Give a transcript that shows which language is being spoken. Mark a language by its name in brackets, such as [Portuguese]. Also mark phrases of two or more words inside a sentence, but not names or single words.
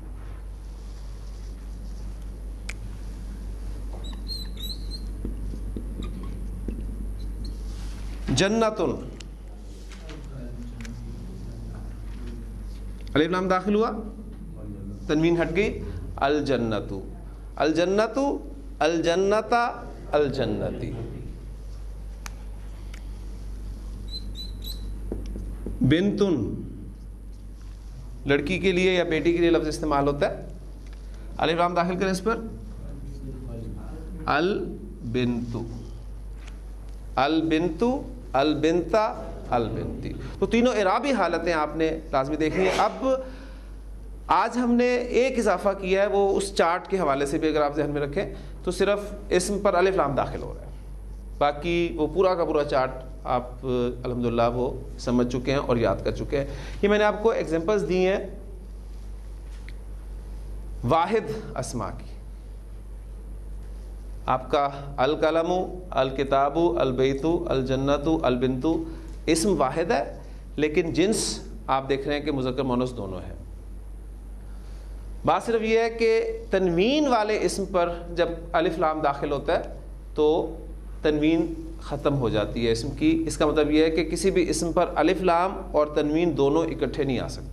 [Urdu] جنت، الف لام داخل ہوا، تنوین ہٹ گئی، [Arabic] الجنت الجنت الجنت الجنتی. [Urdu] بنتن لڑکی کے لیے یا بیٹی کے لیے لفظ استعمال ہوتا ہے. الف لام داخل کریں اس پر. [Arabic] البنتو، البنتو، البنتا، البنتی. [Urdu] تو تینوں اعرابی حالتیں آپ نے لازمی دیکھنی ہیں. اب آج ہم نے ایک اضافہ کیا ہے، وہ اس چارٹ کے حوالے سے بھی اگر آپ ذہن میں رکھیں تو صرف اسم پر الف لام داخل ہو رہا ہے، باقی وہ پورا کا پورا چارٹ آپ الحمدللہ وہ سمجھ چکے ہیں اور یاد کر چکے ہیں. یہ میں نے آپ کو ایگزامپلس دی ہیں واحد اسما کی. آپ کا [Arabic] القلم، الکتاب، البیت، الجنت، البنت [Urdu] اسم واحد ہے، لیکن جنس آپ دیکھ رہے ہیں کہ مذکر مؤنث دونوں ہیں. بات صرف یہ ہے کہ تنوین والے اسم پر جب الف لام داخل ہوتا ہے تو تنوین ختم ہو جاتی ہے اسم کی. اس کا مطلب یہ ہے کہ کسی بھی اسم پر الف لام اور تنوین دونوں اکٹھے نہیں آ سکتے.